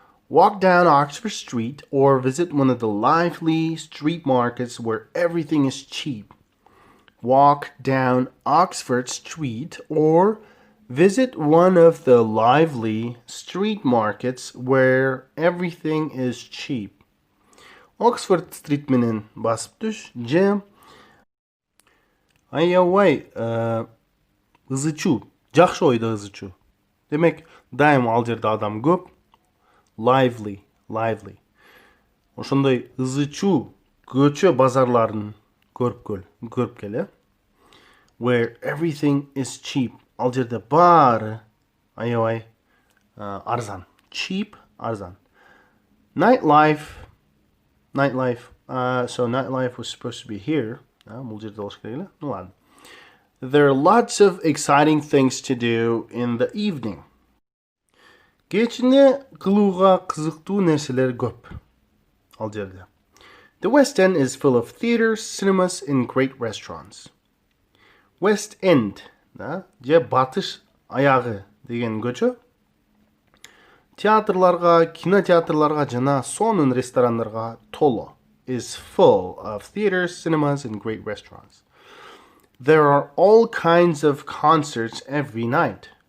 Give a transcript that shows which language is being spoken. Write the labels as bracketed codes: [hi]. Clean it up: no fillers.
[en] Walk down Oxford Street or visit one of the lively street markets where everything is cheap. Walk down Oxford Street or visit one of the lively street markets where everything is cheap. [ky] Oxford Street менен басып түш, же аябай ызычуу, жакшы ойдо ызычуу. Демек, дайым ал жерде адам көп. Lively. Ошондой ызычуу көчө базарларын көрүп кел. [en] Where everything is cheap. [ky] Ал жерде баары аябай арзан. [en] Cheap, [ky] арзан. [en] Nightlife. So nightlife was supposed to be here. [ky] Бул жерде болуш керек эле. [ru] Ну ладно. [en] There are lots of exciting things to do in the evening. [ky] Кечинде кылууга кызыктуу нерселер көп. Ал жерде. [en] The West End is full of theaters, cinemas, and great restaurants. [ky] West End, же батыш аягы деген көчө. Театрларга, кинотеатрларга жана сонун ресторандарга толо. [en] Is full of theaters, cinemas, and great restaurants. There are all kinds of concerts every night.